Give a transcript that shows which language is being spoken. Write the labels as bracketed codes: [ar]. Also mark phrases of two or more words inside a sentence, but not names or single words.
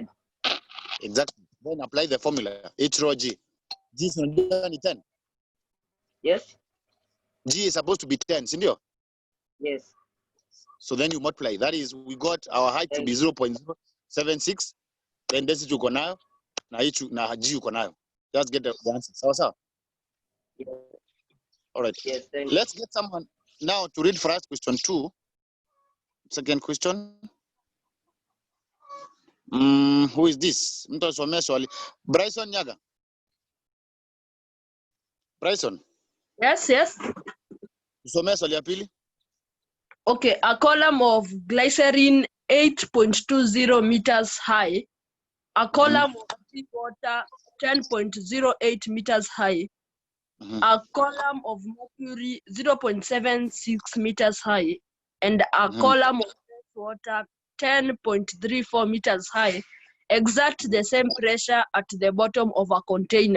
[en] Exactly. Then apply the formula. H rho G. G is 10. Yes. G is supposed to be 10, sindio? Yes. So then you multiply. That is, we got our height to be 0.076. Then density [sw] uko nayo, na G uko nayo. [en] Just get the answer. Sawa? Yes. All right. Yes. Let's get someone now to read for us question 2. Second question. Who is this? [sw] Mtu asomea swali. [en] Bryson Nyaga. Bryson. Yes. [sw] Usomea swali ya pili. [en] Okay, a column of glycerin 8.20 meters high, a column of seawater 10.08 meters high, a column of mercury 0.76 meters high, and a column of fresh water 10.34 meters high exert the same pressure at the bottom of a container.